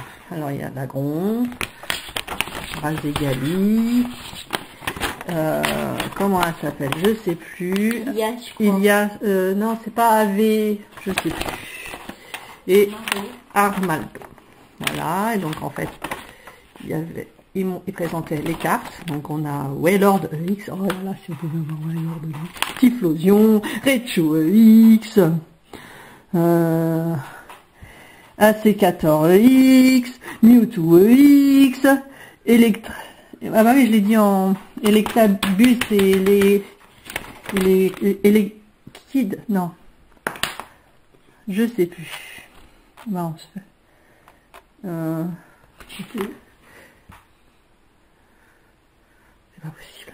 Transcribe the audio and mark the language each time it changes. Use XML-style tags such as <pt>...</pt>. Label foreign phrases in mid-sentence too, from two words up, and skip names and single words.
<fr>Alors il y a Lagron, Braségali, comment elle s'appelle? Je sais plus. Il y a, non c'est pas AV, je sais plus. Et Armaldo. Voilà. Et donc en fait il y avait, ils présentaient les cartes. Donc on a Wailord EX. Oh là là, si vous pouvez voir Wailord EX. Typhlosion, Raichu EX. AC14 EX, Mewtwo EX, Electra. Ah bah oui, je l'ai dit en Electabuzz et les Kids. Non. Je sais plus. Non, je sais plus. C'est pas possible.</fr>